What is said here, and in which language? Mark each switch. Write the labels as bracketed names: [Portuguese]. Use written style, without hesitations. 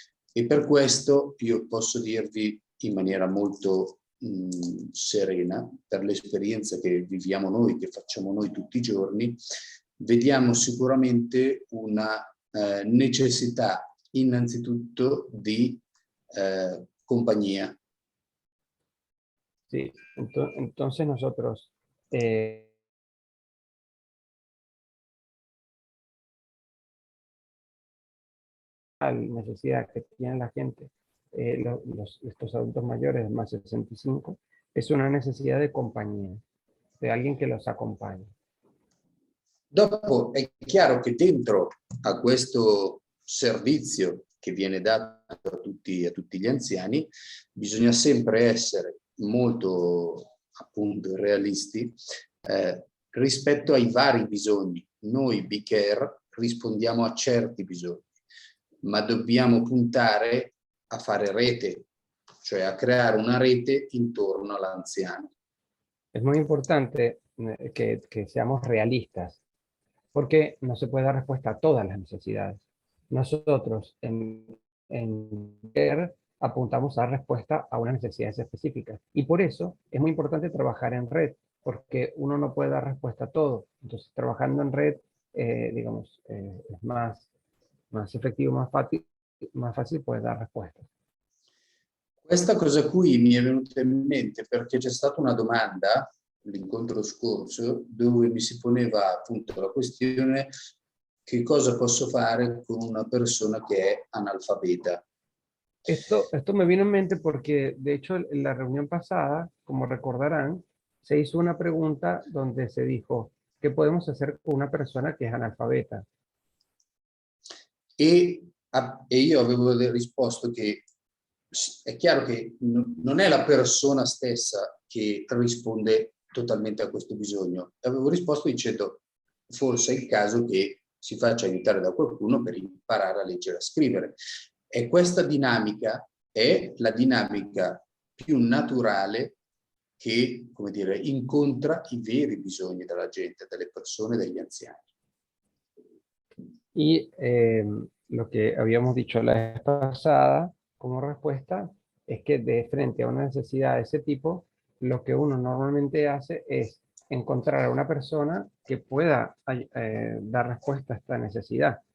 [Italian] E per questo io posso dirvi in maniera molto serena, per l'esperienza che viviamo noi, che facciamo noi tutti i giorni, vediamo sicuramente una necessità innanzitutto di compañía. [Spanish] Sí, entonces nosotros la necesidad que tiene la gente, estos adultos mayores más de 65, es una necesidad de compañía, de alguien que los acompañe. [Italian] Dopo è chiaro che dentro a questo servizio che viene dato a tutti gli anziani bisogna sempre essere molto appunto realisti rispetto ai vari bisogni. Noi BCare rispondiamo a certi bisogni, ma dobbiamo puntare a fare rete, cioè a creare una rete intorno all'anziano. [Spanish] Es muy importante que seamos realistas, porque no se puede dar respuesta a todas las necesidades. Nosotros en CARE apuntamos a dar respuesta a unas necesidades específicas. Y por eso es muy importante trabajar en red, porque uno no puede dar respuesta a todo. Entonces, trabajando en red, digamos, es más efectivo, más fácil poder dar respuestas. [Italian] Questa cosa qui mi è venuta in mente perché c'è stata una domanda l'incontro scorso dove mi si poneva appunto la questione: che cosa posso fare con una persona che è analfabeta? [Spanish] Esto me vino en mente porque, de hecho, en la reunión pasada, como recordarán, se hizo una pregunta donde se dijo, ¿qué podemos hacer con una persona que es analfabeta? [Italian] E io avevo risposto che è chiaro che non è la persona stessa che risponde totalmente a questo bisogno. Avevo risposto dicendo forse è il caso che si faccia aiutare da qualcuno per imparare a leggere e a scrivere. E questa dinamica è la dinamica più naturale che, come dire, incontra i veri bisogni della gente, delle persone, degli anziani. [Spanish] Y lo que habíamos dicho la vez pasada como respuesta es que de frente a una necesidad de ese tipo, lo que uno normalmente hace es encontrar a una persona que pueda dar respuesta a esta necesidad.